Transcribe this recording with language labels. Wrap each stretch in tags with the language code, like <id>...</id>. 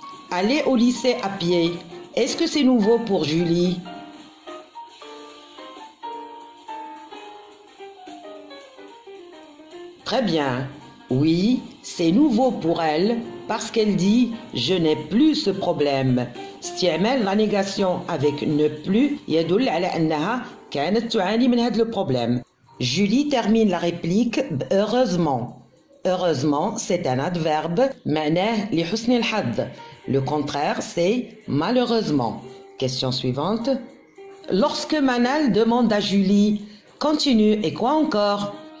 <fr>Aller au lycée à pied, est-ce que c'est nouveau pour Julie? Très bien. Oui, c'est nouveau pour elle parce qu'elle dit « je n'ai plus ce problème ».</fr> <ar>استعمال</ar> <fr>la négation avec ne plus</fr> <ar>يدل على أنها كانت تعاني من هذا</ar> <fr>le problème. Julie termine la réplique heureusement. Heureusement, c'est un adverbe</fr> <ar>معناه لحسن الحظ.</ar> <fr>Le contraire, c'est malheureusement. Question suivante. Lorsque Manal demande à Julie « Continue et quoi encore ?»</fr>